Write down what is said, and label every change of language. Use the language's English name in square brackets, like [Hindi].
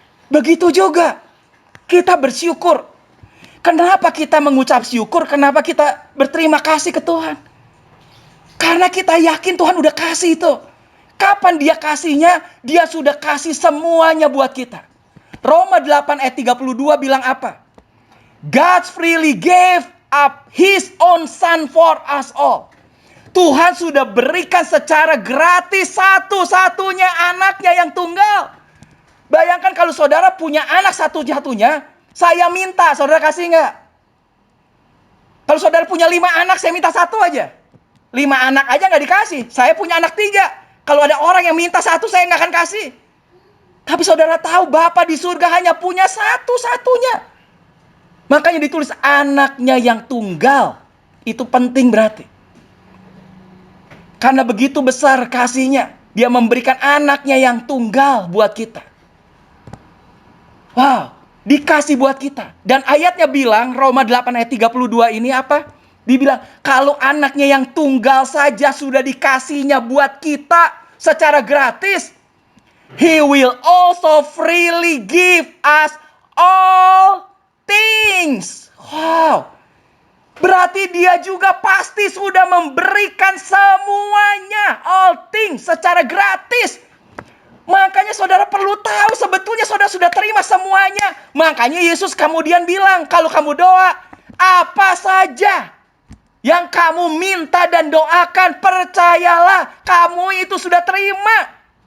[Indonesian] Begitu juga, kita bersyukur. Kenapa kita mengucap syukur? Kenapa kita berterima kasih ke Tuhan? Karena kita yakin Tuhan udah kasih itu. Kapan dia kasihnya? Dia sudah kasih semuanya buat kita. Roma 8 ayat 32 bilang apa? [English] God freely gave up His own Son for us all. [Indonesian] Tuhan sudah berikan secara gratis satu-satunya anaknya yang tunggal. Bayangkan kalau saudara punya anak satu-satunya, saya minta, saudara kasih nggak? Kalau saudara punya 5 anak, saya minta 1 aja. 5 anak aja nggak dikasih. Saya punya anak 3. Kalau ada orang yang minta 1, saya nggak akan kasih. Tapi saudara tahu Bapa di surga hanya punya satu-satunya. Makanya ditulis anaknya yang tunggal. Itu penting berarti. Karena begitu besar kasihnya. Dia memberikan anaknya yang tunggal buat kita. Wow, dikasih buat kita. Dan ayatnya bilang, Roma 8 ayat 32 ini apa? Dibilang, kalau anaknya yang tunggal saja sudah dikasihnya buat kita, secara gratis, [English] He will also freely give us all things. Wow. [Indonesian] Berarti dia juga pasti sudah memberikan semuanya, [English] all things, [Indonesian] secara gratis. Makanya saudara perlu tahu sebetulnya saudara sudah terima semuanya. Makanya Yesus kemudian bilang, kalau kamu doa, apa saja yang kamu minta dan doakan, percayalah kamu itu sudah terima.